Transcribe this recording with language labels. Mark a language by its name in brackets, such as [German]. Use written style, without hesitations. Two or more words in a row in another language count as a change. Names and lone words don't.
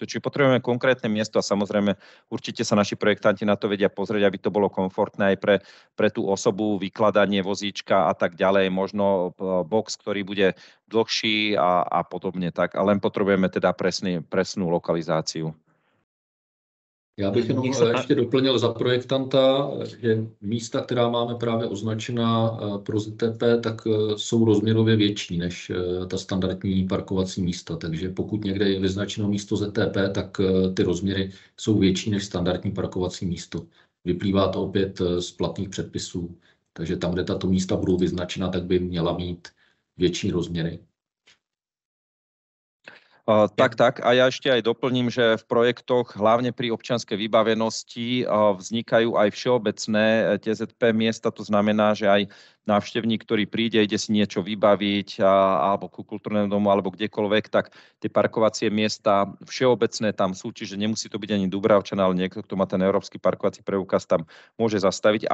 [Slovak] Čiže potrebujeme konkrétne miesto a samozrejme určite sa naši projektanti na to vedia pozrieť, aby to bolo komfortné aj pre tú osobu, vykladanie vozíčka a tak ďalej, možno box, ktorý bude dlhší a podobne tak. A len potrebujeme teda presnú lokalizáciu. [Czech] Já bych jenom ještě doplnil za projektanta, že místa, která máme právě označená pro ZTP, tak jsou rozměrově větší než ta standardní parkovací místa. Takže pokud někde je vyznačeno místo ZTP, tak ty rozměry jsou větší než standardní parkovací místo. Vyplývá to opět z platných předpisů. Takže tam, kde tato místa budou vyznačena, tak by měla mít větší rozměry. Tak. [Slovak] A ja ešte aj doplním, že v projektoch, hlavne pri občianskej vybavenosti, vznikajú aj všeobecné TZP miesta. To znamená, že aj návštevník, ktorý príde, ide si niečo vybaviť alebo ku kultúrnemu domu alebo kdekoľvek, tak tie parkovacie miesta všeobecné tam sú, čiže nemusí to byť ani Dubravčan, ale niekto, kto má ten európsky parkovací preukaz, tam môže zastaviť.